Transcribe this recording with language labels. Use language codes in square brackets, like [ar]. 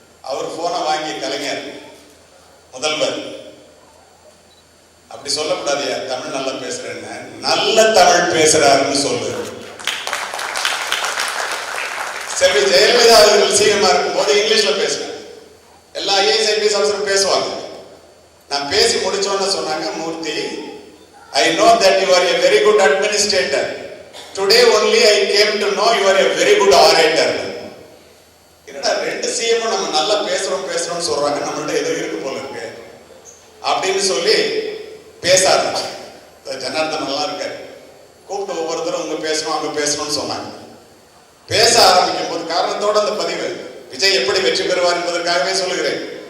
[ta] அவர் போனை வாங்கி கலைஞர், முதல்வர் அப்படி சொல்லக்கூடாதியா, தமிழ் நல்லா பேசுறேன்னு, நல்ல தமிழ் பேசுறாருன்னு சொல்லு. செல்வி ஜெயலலிதா அவர்கள் சிஎம்மா இருக்கும் போது இங்கிலீஷ்ல பேசுறேன். எல்லா ஐஏஎஸ் ஐபிஎஸ் ஆஃபீஸரும் பேசுவாங்க. நான் பேசி முடிச்சோன்னு சொன்னாங்க, [en] Murthy, I know that you are a very good administrator. Today only I came to know you are a very good orator. [ta] என்னடா ரெண்டு சிஎம் நம்ம நல்லா பேசுறோம்னு சொல்றாங்க, நம்மள்ட்ட ஏதோ இருக்கு போல இருக்கு அப்படின்னு சொல்லி பேச ஆரம்பிச்சேன். ஜனார்தன் நல்லா இருக்காரு, கூப்பிட்டு ஒவ்வொருத்தரும் அங்க பேசணும்னு சொன்னாங்க. பேச ஆரம்பிக்கும் போது காரணத்தோட அந்த பதிவு விஜய் எப்படி வெற்றி பெறுவார் என்பதற்காகவே சொல்லுகிறேன்.